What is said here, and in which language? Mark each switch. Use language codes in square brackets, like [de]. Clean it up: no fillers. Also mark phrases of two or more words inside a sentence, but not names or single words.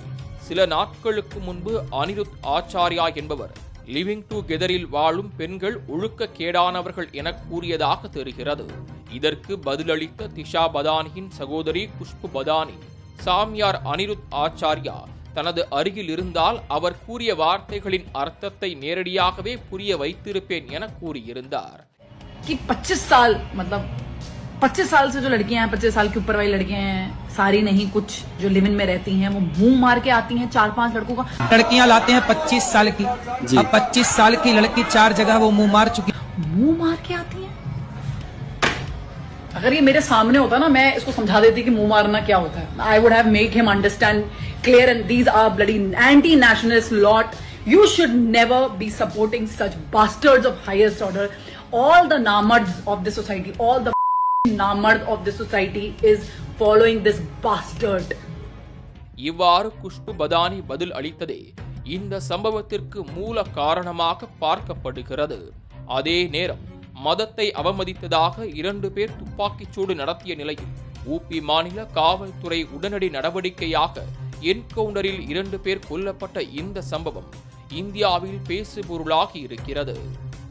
[ta] சில நாட்களுக்கு முன்பு அனிருத் ஆச்சாரியா என்பவர் [en] living together [ta] வாழும் பெண்கள் ஒழுக்க கேடானவர்கள் என கூறியதாக தெரிகிறது. இதற்கு பதிலளித்த திஷா பதானியின் சகோதரி குஷ்பு பதானி, சாமியார் அனிருத் ஆச்சாரியா தனது அருகில் இருந்தால் அவர் கூறிய வார்த்தைகளின் அர்த்தத்தை நேரடியாகவே புரிய வைத்திருப்பேன் என கூறியிருந்தார். [hi] 25 साल से जो लड़कियां हैं, 25 साल के ऊपर वाली लड़कियां हैं, सारी नहीं, कुछ जो [en] live in [hi] में रहती हैं, वो मुंह मार के आती हैं 4-5 लड़कों का। लड़कियां लाते हैं 25 साल की, अब 25 साल की लड़की 4 जगह वो मुंह मार चुकी, मुंह मार के आती हैं। अगर ये मेरे सामने होता ना, मैं इसको समझा देती कि मुंह मारना क्या होता है. [en] I would have made him understand clear, and these are bloody anti-nationalist lot. You should never be supporting such bastards of highest order. All the namards of the society, all the namard of the society is following this bastard. [ta] இவ்வாறு குஷ்பு பதானி பதில் அளித்ததே இந்த சம்பவத்திற்கு மூல காரணமாக பார்க்கப்படுகிறது. அதே நேரம் மதத்தை அவமதித்ததாக 2 பேர் துப்பாக்கிச் சூடு நடத்திய நிலையில் ஊபி மாநில காவல்துறை உடனடி நடவடிக்கையாக என்கவுண்டரில் 2 பேர் கொல்லப்பட்ட இந்த சம்பவம் இந்தியாவில் பேசுபொருளாகி இருக்கிறது.